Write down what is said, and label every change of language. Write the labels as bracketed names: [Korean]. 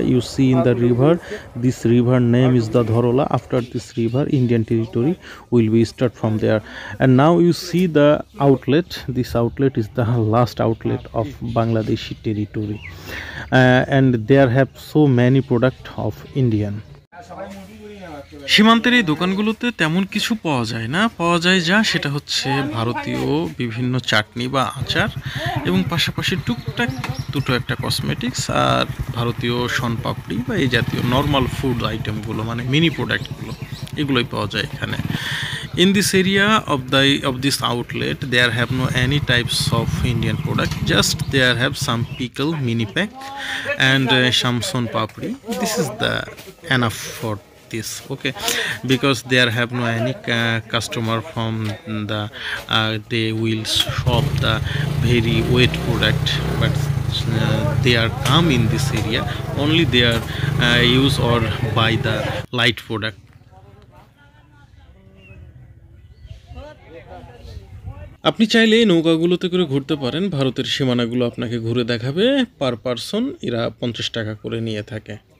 [English] You see in the river, this river name is the Dhorola. After this river, Indian territory will be start from there. And now you see the outlet. This outlet is the last outlet of Bangladeshi territory, and there have so many product of Indian. [Bangla] সীমান্তের এই দোকানগুলোতে তেমন কিছু পাওয়া যায় না, পাওয়া যায় যা সেটা হচ্ছে ভারতীয় বিভিন্ন চাটনি বা আচার এবং পাশাপাশি টুকটাক দুটো একটা কসমেটিক্স আর ভারতীয় শনপাপড়ি বা এই জাতীয় নর্মাল ফুড আইটেমগুলো, মানে মিনি প্রোডাক্টগুলো, এগুলোই পাওয়া যায় এখানে। [English] In this area of this outlet, there have no any types of Indian product. Just there have some pickle mini pack and some son papri. This is the enough for this, okay, because there have no any customer from the they will shop the very wet product, but they are come in this area only they are use or buy the light product. [Bangla] আপনি চাইলে এই নৌকাগুলোতে করে ঘুরতে পারেন, ভারতের সীমানাগুলো আপনাকে ঘুরে দেখাবে। [English] per person [Bangla] এরা 50 টাকা করে নিয়ে থাকে।